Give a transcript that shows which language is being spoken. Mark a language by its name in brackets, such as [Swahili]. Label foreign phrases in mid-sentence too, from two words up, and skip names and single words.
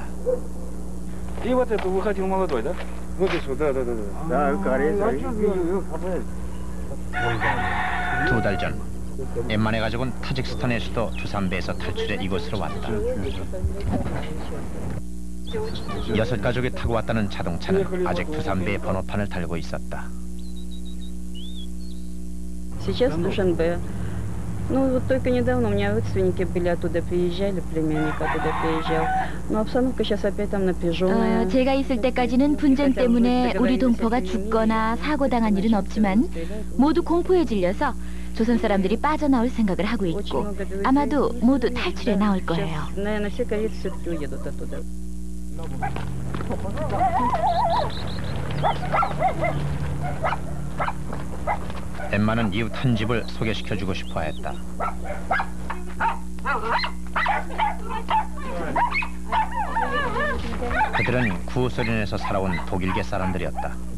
[Russian] И вот это выходил молодой, да? Вот здесь вот, да. [Korean] 두 달 전, 엠만의 가족은 타직스탄의 수도 두산베에서 탈출해 이곳으로 왔다. 6가족이 타고 왔다는 자동차는 아직 두산베의 번호판을 달고 있었다. [Russian] Сейчас Душанбе. Ну, вот только недавно у меня родственники были оттуда приезжали, племянник оттуда приезжал. Но обстановка сейчас опять там напряженная. [Korean] 제가 있을 때까지는 분쟁 때문에 우리 동포가 죽거나 사고당한 일은 없지만 모두 공포에 질려서 조선 사람들이 빠져나올 생각을 하고 있고 아마도 모두 탈출해 나올 거예요. [Russian] Наверное, все корейцы все-таки уедут оттуда. [Korean] 엠마는 이웃 한 집을 소개시켜주고 싶어 했다. 그들은 구소련에서 살아온 독일계 사람들이었다.